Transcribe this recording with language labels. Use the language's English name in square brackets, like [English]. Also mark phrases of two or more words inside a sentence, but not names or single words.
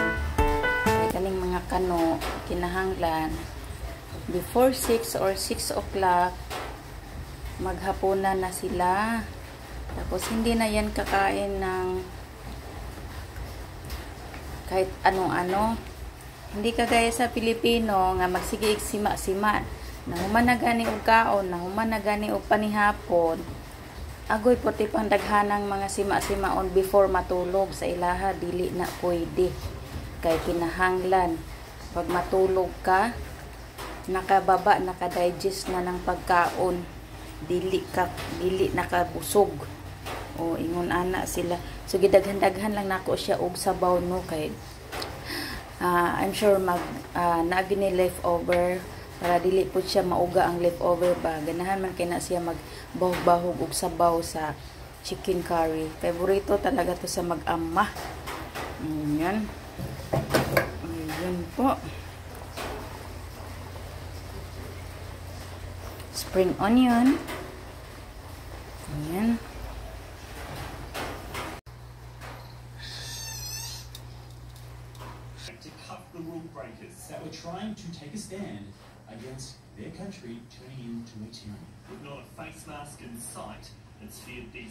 [Cebuano] Kaya kaning mga kano, kinahanglan, before 6 or [English] 6 o'clock, [Cebuano] maghapunan na sila. [Filipino] Tapos hindi na yan kakain ng kahit ano-ano. [Cebuano] Hindi kagaya sa Pilipino nga magsigig sima-sima. Nahuman na gani og kaon, nahuman na gani og panihapon. Agoy puti pang daghanang mga sima-simaon before matulog sa ilaha, dili na pwede. Kay kinahanglan pag matulog ka, nakababa, nakadigest na ng pagkaon, dili nakabusog. O ingon ana sila. So gidaghan-daghan lang nako siya og sabaw no kay [English] I'm sure [Cebuano] naagini leftover para dili po siya mauga ang leftover ba. Ganahan man kay na siya magbahog-bahog og sabaw sa [English] chicken curry. [Filipino] Favorito talaga to sa mag-ama. Ayan. Ayan po. [English] Spring onion. [Filipino] Ayan. [English] To cut the rule breakers that were trying to take a stand against their country turning into a tyranny. With not a face mask in sight, it's feared these